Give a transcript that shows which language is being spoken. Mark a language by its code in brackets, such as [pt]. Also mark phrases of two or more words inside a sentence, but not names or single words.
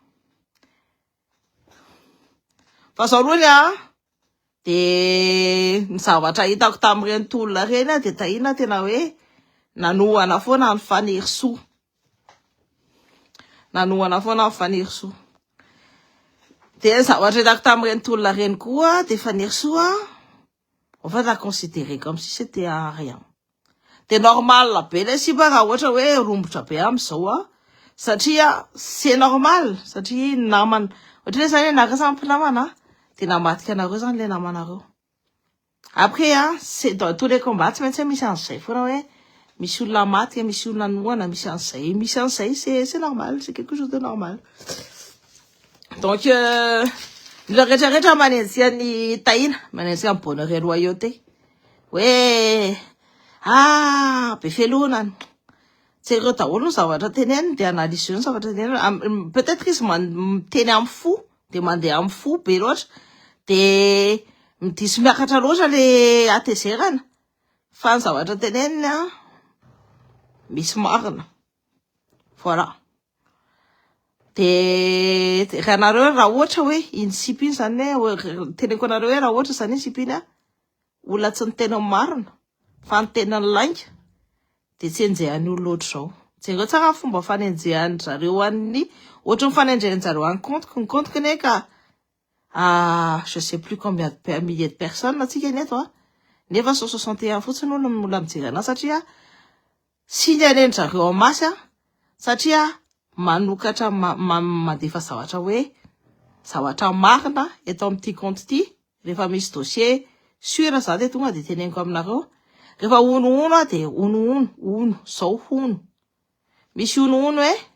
[mg] Fa zao aloha de ny zavatra hitako tamin'ireny tolona reny de tahina tena hoe nanohana foana ny faniry soa. Nanohana foana ny faniry soa. De ny zavatra hitako tamin'ireny tolona reny koa de faniry soa, [fr] en fait la considérer comme si c'était un rien. [mg] De normal be le si ba raha ohatra hoe rombotra be am'izao satria [fr] c'est normal [mg] satria namana ohatra zany nakasamy mpinamana de namatika anareo zany le namanareo. [fr] Après c'est dans tous les combats [mg] tsy maintsy misy an'izay foana hoe misy olona maty, misy olona noana, misy an'izay, [fr] c'est normal, c'est quelque chose de normal. [mg] Donc le rehetrarehetra manenjy ny tahina, manenjy amin'ny [fr] bonheur et loyauté. [mg] Hoe be felonany. Tsy ireo daholo ny zavatra teneniny de analyse ny zavatra teneniny. Peut-être izy miteny amin'ny fo, de mandeha amin'ny fo be loatra, de diso miakatra loatra le atezerana. Fa ny zavatra teneniny misy marina. Voilà. De raha nareo raha ohatra hoe iny sipy iny zany hoe teneniko anareo hoe raha ohatra zany iny sipy iny olona tsy niteny marina fa niteny lainga de tsy enjehan'ny olo loatra zao. Jereo tsara fomba fanenjehan'ny zareo an'ny ohatra ny fanenjehan'ny zareo any compte ne ka [fr] je sais plus combien de milliers de personnes [mg] atsika neto nefa 161 fotsiny olona mijery anazy satria signaleny zareo [fr] en masse [mg] satria manokatra mandefa zavatra hoe zavatra marina eto amin'ity compte ty rehefa misy dossier sûr za de tonga de teneniko aminareo rehefa ono de ono zao ono misy ono hoe